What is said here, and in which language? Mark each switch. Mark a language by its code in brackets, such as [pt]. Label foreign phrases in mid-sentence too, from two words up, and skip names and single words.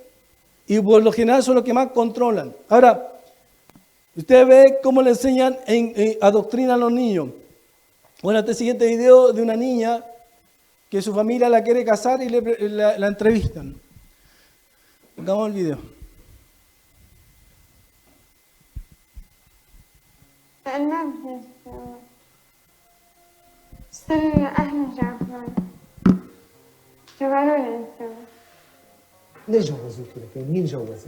[es] Y por lo general son los que más controlan. Ahora, usted ve cómo le enseñan, adoctrinan a los niños. Bueno, este siguiente video de una niña que su familia la quiere casar y la entrevistan. Pongamos el video. [ar] ما استنى أهل جعفر جبروا لي السبب. ليه جوزوك لك؟ مين جوزك؟